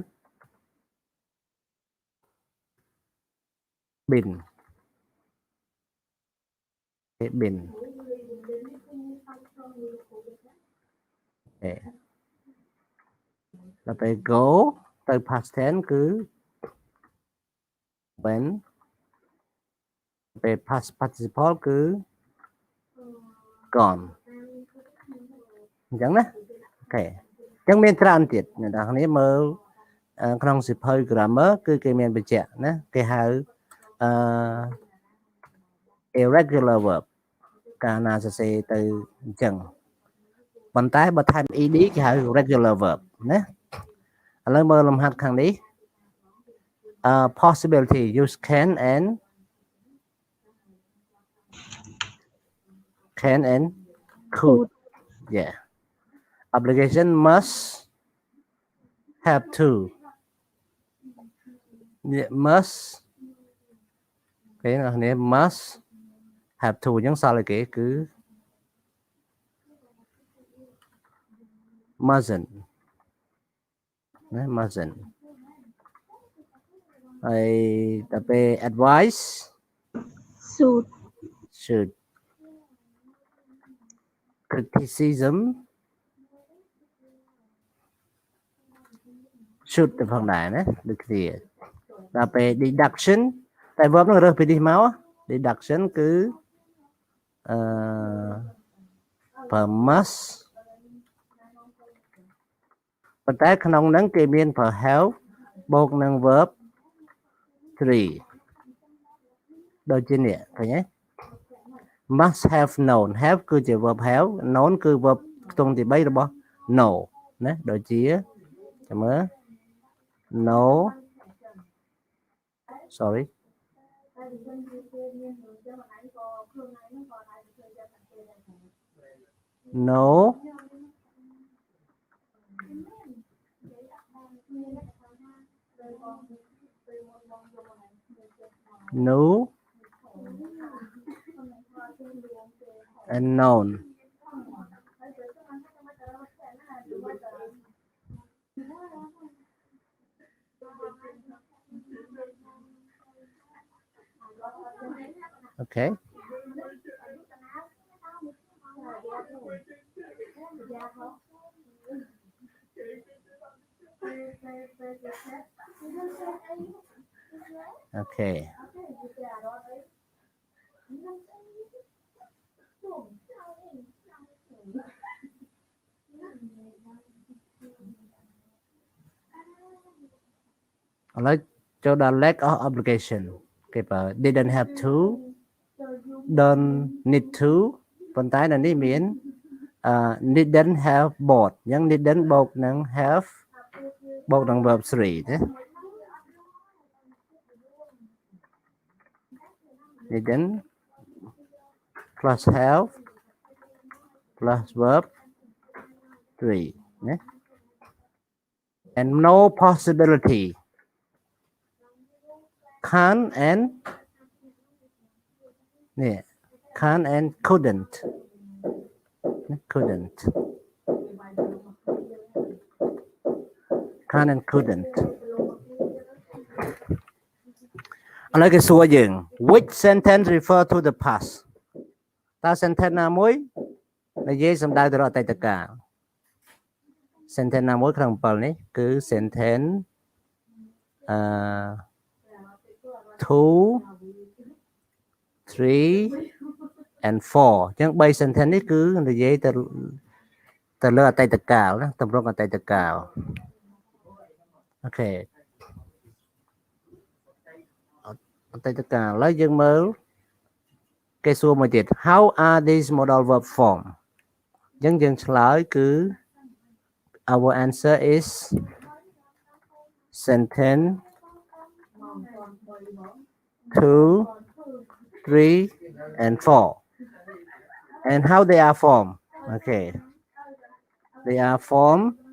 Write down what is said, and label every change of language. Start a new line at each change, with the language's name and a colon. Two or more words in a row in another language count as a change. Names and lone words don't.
Khmer: been គេ been ដល់ពេល go ទៅ
English: past tense
Khmer: គឺ when ពេល
English: past participle
Khmer: គឺ gone អញ្ចឹងណាអូខេអញ្ចឹងមានច្រើនទៀតអ្នកនរគ្នាមើលក្នុងសៀវភៅ grammar គឺគេមានបញ្ជាក់ណាគេហៅ
English: irregular verb
Khmer: កាលណាសរសេរទៅអញ្ចឹងប៉ុន្តែបើថែម ed គេហៅ
English: regular verb
Khmer: ណាឥឡូវមើលលំហាត់ខាងនេះ
English: possibility use can and could yeah obligation must have to must
Khmer: គេនេះ
English: must have to
Khmer: អញ្ចឹងសល់គេគឺ mustn't ណា mustn't ហើយដល់ពេល
English: advice should criticism should
Khmer: ទៅផងដែរណាដូចគ្នាដល់ពេល deduction តែ verb នោះរើសពីនេះមក deduction គឺ
English: per must
Khmer: ប៉ុន្តែក្នុងហ្នឹងគេមាន
English: per have
Khmer: បូកនឹង verb 3ដូចជានេះឃើញទេ
English: must have known have
Khmer: គឺជា
English: verb have known
Khmer: គឺ verb ខ្ទង់ទី3របស់ know ណាដូចជាចាំមើល know
English: sorry know knew and known okay
Khmer: okayឥឡូវចូលដល់
English: lack of obligation
Khmer: គេ បើ
English: didn't have to don't need to
Khmer: ប៉ុន្តែនៅនេះមាន
English: didn't have bought
Khmer: អញ្ចឹង didn't បូកនឹង have បូកនឹង verb 3ទេ
English: didn't plus have plus verb 3ណា and no possibility can and
Khmer: នេះ
English: can and couldn't can and couldn't
Khmer: ឥឡូវគេសួរយើង
English: which sentence refer to the past
Khmer: តើ sentence ណាមួយនិយាយសំដៅទៅរកអតីតកាល sentence ណាមួយក្នុង7នេះគឺ sentence 2 3 and 4 អញ្ចឹង3 sentence នេះគឺនិយាយទៅលើអតីតកាលណាទម្រង់អតីតកាលអូខេអតីតកាលឥឡូវយើងមើលគេសួរមួយទៀត
English: how are these modal verb form
Khmer: អញ្ចឹងយើងឆ្លើយគឺ
English: our answer is sentence 2 3 and 4 and how they are formed okay they are formed